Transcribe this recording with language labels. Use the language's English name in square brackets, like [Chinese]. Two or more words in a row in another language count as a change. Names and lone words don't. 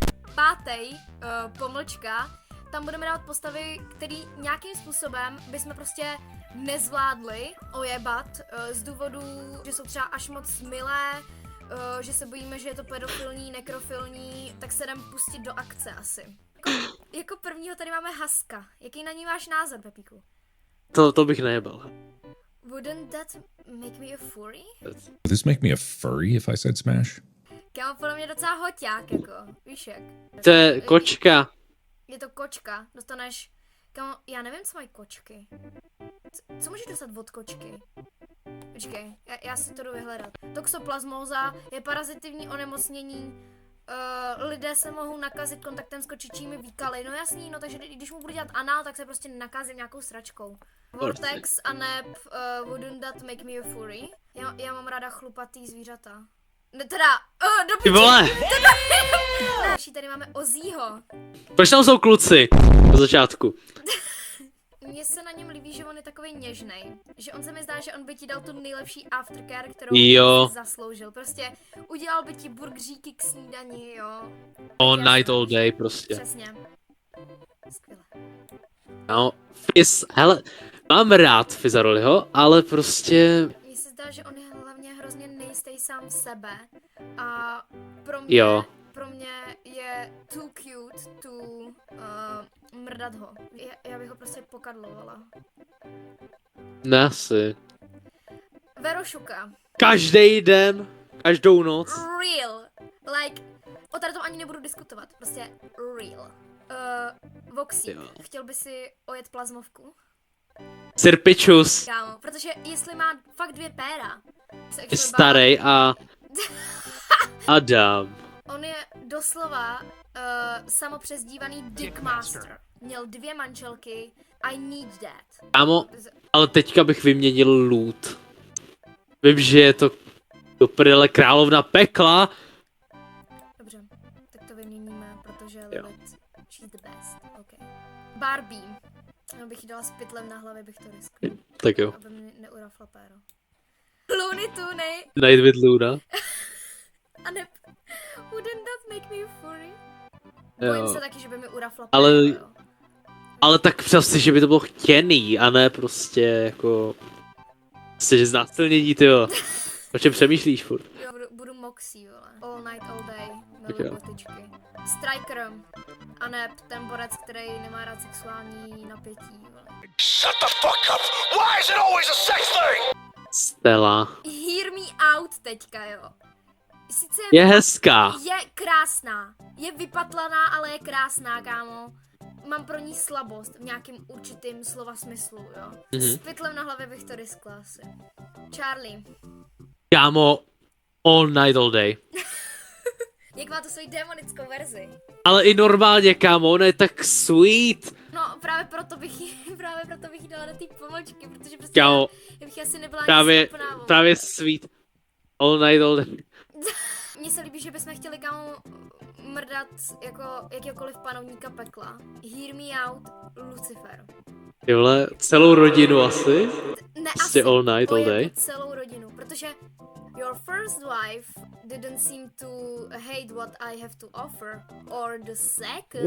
[Czech] Pátý, pomlčka, tam budeme dávat postavy, který nějakým způsobem bychom prostě nezvládli ojebat z důvodu, že jsou třeba až moc milé, že se bojíme, že je to pedofilní, nekrofilní, tak se jdem pustit do akce asi. Jako prvního tady máme Haska. Jaký na ní máš název, Pepíku? To bych nejebal. [English] Wouldn't that make me a furry? Would this make me a furry if I said smash? [Czech] Kámo, podle mě docela hoťák, jako, víš jak. To je kočka. Je to kočka, dostaneš, kámo, já nevím, co mají kočky. Co můžeš dostat od kočky? Počkej, já si to jdu vyhledat. Toxoplasmóza je parazitivní onemocnění. Lidé se mohou nakazit kontaktem s kočičími výkaly. No jasný, no takže když mu budu dělat anál, tak se prostě nakazím nějakou sračkou. Vortex a neb, [English] wouldn't that make me a furry? [Czech] Já mám ráda chlupatý zvířata. Ne, teda, do Ty vole. Další tady máme Ozího. Proč tam jsou kluci? Na začátku. Mně se na něm líbí, že on je takovej něžnej. Že on se mi zdá, že on by ti dal tu nejlepší aftercare, kterou Jo. jsi zasloužil. Prostě udělal by ti burgeříky k snídani, jo. [English] All night, all day prostě. [Czech] Přesně. Skvěle. No, Fizz, hele, mám rád Fizzaroliho, ale prostě... Mně se zdá, že on je hlavně hrozně nejistý sám v sebe. A Jo. pro mě je [English] too cute to [Czech] mrdat ho. Já bych ho prostě pokadlovala. Ne asi. Verošuka. Každý den, každou noc. Real. Like, o tady tom ani nebudu diskutovat. Prostě real. Voxy, Jo. chtěl by si ojet plazmovku? Sirpičus. Kámo, protože jestli má fakt 2 péra, se Je actually starý a... Adam. on je doslova samopřezdívaný Dickmaster. Měl 2 manželky, [English] I need that. [Czech] Kámo, ale teďka bych vyměnil loot. Vím, že je to do prdele královna pekla. Dobře, tak to vyměníme, protože Jo. [English] Lilith, she's the best, okay. Barbie. [Czech] No bych jí dala s pytlem na hlavě, bych to riskla, Tak jo. aby mi neurafla péro. Looney Tuny. [English] Night with Luna. [Czech] A ne... [English] Wouldn't that make me a furry? [Czech] Jo. Bojím se taky, že by mi urafla Ale- péro, jo. Ale tak představ, že by to bylo chtěný, a ne prostě jako... Prostě, že znásilnění, tyjo. O čem přemýšlíš furt? Jo, budu Moxie, vole. [English] All night, all day. [Czech] Tak Miluji jo. botičky. Striker. A ne ten borec, který nemá rád sexuální napětí, vole. [English] Shut the fuck up! Why is it always a sex thing? Stella. Hear me out [Czech] teďka, jo. Sice Je hezká. je krásná. Je vypatlaná, ale je krásná, kámo. Mám pro ní slabost v nějakým určitým slova smyslu, jo. Mhm. S pytlem na hlavě bych to riskla asi. Charlie. Kámo, [English] all night, all day. [Czech] Jak má to svoji démonickou verzi? Ale i normálně, kámo, ona je tak sweet. No, právě proto bych jí dala do té pomlčky, protože prostě Kámo, já bych asi nebyla ani právě schopná, vole. [English] sweet. All night, all day. [Czech] mně se líbí, že bychom chtěli kámo mrdat jako jakýkoliv panovníka pekla. Hear me out, Lucifer. Ty vole, celou rodinu asi? Ne, Prostě asi [English] all night, all day? [Czech] celou rodinu, protože [English] your first wife didn't seem to hate what I have to offer, or the second,